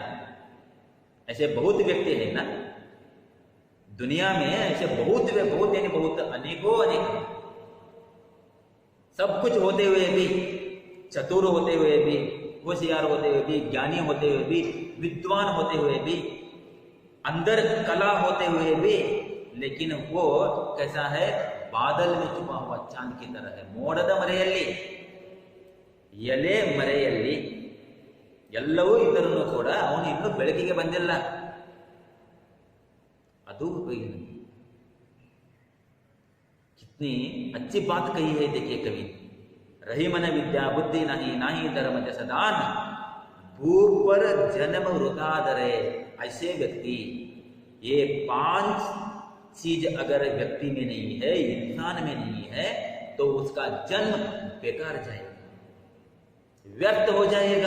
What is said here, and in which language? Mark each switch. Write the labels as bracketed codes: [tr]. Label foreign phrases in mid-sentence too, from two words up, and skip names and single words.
[hi] ऐसे बहुत व्यक्ति है ना दुनिया में, ऐसे बहुत यानी बहुत, अनेकों अनेक, सब कुछ होते हुए भी, चतुर होते हुए भी, होशियार होते हुए भी, ज्ञानी होते हुए भी, विद्वान होते हुए भी, अंदर कला होते हुए भी, लेकिन वो कैसा है? बादल में छुपा हुआ चांद की तरह है। [kn] ಮೋಡದ ಮರೆಯಲ್ಲಿ, ಎಲೆ ಮರೆಯಲ್ಲಿ ಎಲ್ಲವೂ ಇದ್ದರೂ ಕೂಡ ಅವನು ಇನ್ನೂ ಬೆಳಕಿಗೆ ಬಂದಿಲ್ಲ. [hi] ಅದು कितनी अच्छी बात कही है। देखिए कवि, रही मन विद्या बुद्धि नहीं, नाही धर्म जैसा दान, भू पर जन्म वृथा धरे। ऐसे व्यक्ति, ये 5 चीज अगर व्यक्ति में नहीं है, इंसान में नहीं है, तो उसका जन्म बेकार जाएगा, व्यर्थ हो जाएगा।